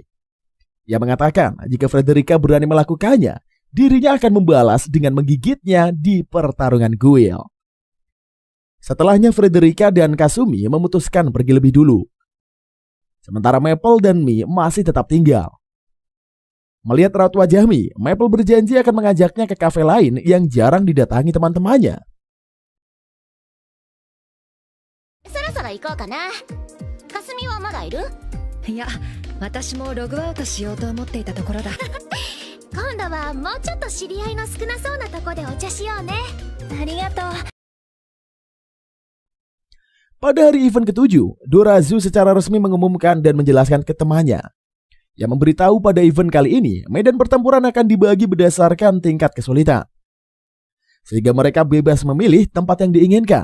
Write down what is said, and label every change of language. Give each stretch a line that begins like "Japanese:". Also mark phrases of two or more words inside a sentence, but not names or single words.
Indonesian: Ia mengatakan jika Frederica berani melakukannya, dirinya akan membalas dengan menggigitnya di pertarungan guild. Setelahnya Frederica dan Kasumi memutuskan pergi lebih dulu. Sementara Maple dan Mi masih tetap tinggal. Melihat raut wajah Mi, Maple berjanji akan mengajaknya ke kafe lain yang jarang didatangi teman-temannya.
Japanese: そろそろ行こうかな。かすみはまだいる？いや、私もログアウトしようと思っていたところだ。今度はもうちょっと知り合いの少なそうなとこでお茶しようね。ありがとう。
Indonesian: Pada hari event ke-7, Dorazu secara resmi mengumumkan dan menjelaskan ke temannya. Ia memberitahu pada event kali ini, medan pertempuran akan dibagi berdasarkan tingkat kesulitan. Sehingga mereka bebas memilih tempat yang diinginkan.